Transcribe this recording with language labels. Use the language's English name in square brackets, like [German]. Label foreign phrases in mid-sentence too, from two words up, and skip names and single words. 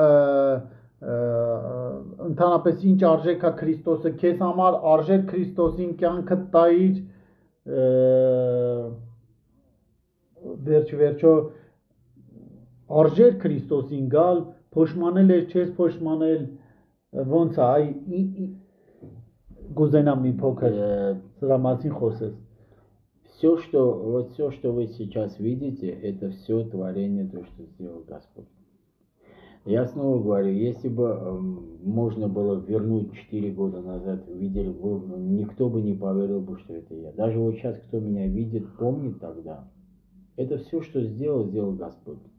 [Armenian] ընդհանրապես ինչ արժեք է Քրիստոսը քեզ համար արժեք Քրիստոսին կյանքը տայիր վերջո արժեք Քրիստոսին գալ Փոշմանել ես, չես փոշմանել, ոնց է, այ գուզենամ մի փոքր սրա մասին խոսես։ [Russian] Все, что вы сейчас видите, это все творение, то, что сделал Господь. Я снова говорю, если бы можно было вернуть 4 года назад, видели бы, никто бы не поверил бы, что это я. Даже вот сейчас, кто меня видит, помнит тогда. Это все, что сделал Господь.